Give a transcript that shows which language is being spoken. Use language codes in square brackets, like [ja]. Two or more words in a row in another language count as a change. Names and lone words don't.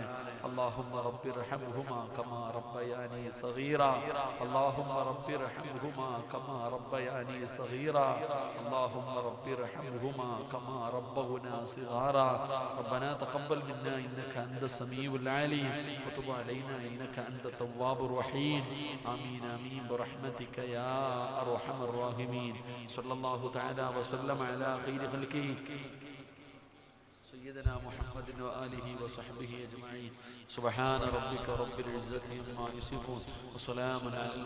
[ar] اللهم رب ارحمهما كما ربياني صغيرا، اللهم رب ارحمهما كما ربياني صغيرا، اللهم رب ارحمهما كما ربونا صغارا. ربنا تقبل منا إنك أنت السميع العليم وتب علينا إنك أنت التواب الرحيم. آمين آمين برحمتك يا أرحم الراحمين. صلى الله تعالى وسلم على خير خلقه سيدنا محمد وآله وصحبه أجمعين. سبحان ربك رب العزة عما يصفون وسلام على